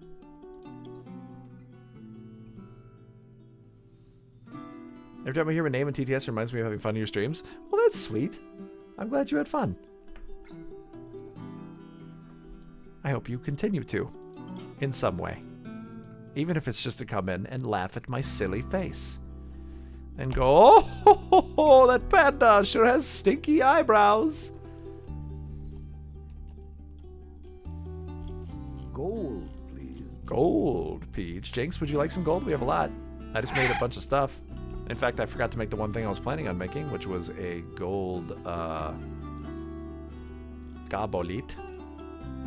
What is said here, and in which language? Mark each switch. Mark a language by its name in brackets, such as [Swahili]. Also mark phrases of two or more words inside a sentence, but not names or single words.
[English] Every time I hear my name in TTS, it reminds me of having fun in your streams. Well, that's sweet. I'm glad you had fun. I hope you continue to. In some way. Even if it's just to come in and laugh at my silly face. And go, oh, ho, ho, ho, that panda sure has stinky eyebrows. Gold, please. Gold, Peach. Jinx, would you like some gold? We have a lot. I just made a bunch of stuff. In fact, I forgot to make the one thing I was planning on making, which was a gold, Gabolit.